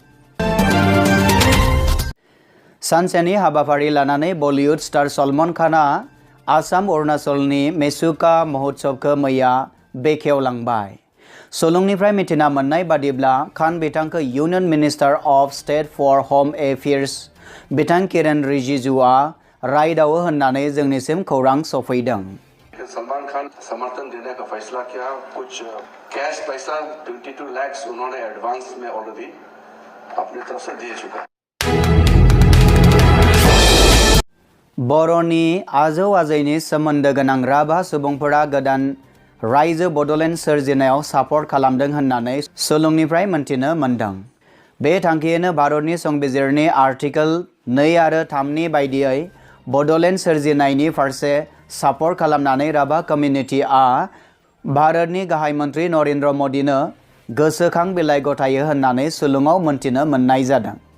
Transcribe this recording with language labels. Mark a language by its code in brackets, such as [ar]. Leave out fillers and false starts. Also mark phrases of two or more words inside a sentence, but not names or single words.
[brx] सानसेनि हाबाफारि लानानै बलिउड स्टार सलमान खानआ आसाम अरुणाचलनि मेचुका महोत्सवखौ मैया बेखेवलांबाय। सुलुंनिफ्राय मिथिना मोननाय बादिब्ला खान बिथांखौ [en] Union Minister of State for Home Affairs [brx] बिथां किरेन रिजिजुआ रायदावो होननानै जोंनिसिम खौरां सफैदों। [hi] सलमान खान समर्थन देने का फैसला किया, कुछ कैश पैसा 22 लाख उन्होंने एडवांस में ऑलरेडी अपनी तरफ से दे चुका। [brx] बर'नि आजौ आजैनि सोमोन्दो गोनां राभा सुबुंफोरा गोदान रायजो बड'लेण्ड सोरजिनायाव सापर्ट खालामदों होननानै सुलुंनिफ्राय मोनथिनो मोनदों। बे थांखियैनो भारतनि संबिजिरनि आर्टिकल 2 आरो 3 नि बायदियै बड'लेण्ड सोरजिनायनि फारसे सापर्ट खालामनानै राभा कमिउनिटिआ भारतनि गाहाय मन्त्रि नरेन्द्र मदिनो गोसोखां बिलाइ गथायो होननानै सुलुङाव मोनथिनो मोननाय जादों।